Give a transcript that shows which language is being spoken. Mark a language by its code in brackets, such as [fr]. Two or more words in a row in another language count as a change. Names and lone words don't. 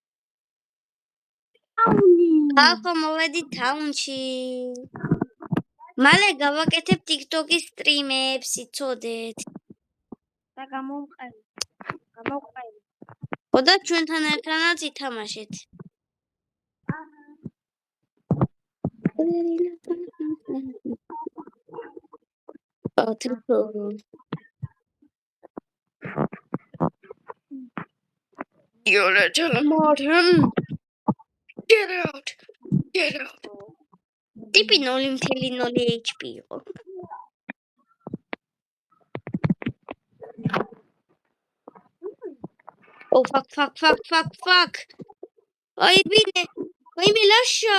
[ka] ხალხო, მოვედით town-ში. მალე გავაკეთებ TikTok-ის სტრიმებს, იცოდეთ. და გამოვყევი. ხოდა ჩვენთან ერთადაც ითამაშეთ. [en] You're a Martin. Get out. [ka] ტიპი 0.0 HP იყო. [en] Oh fuck. [ro] Ai bine. Uite lascia.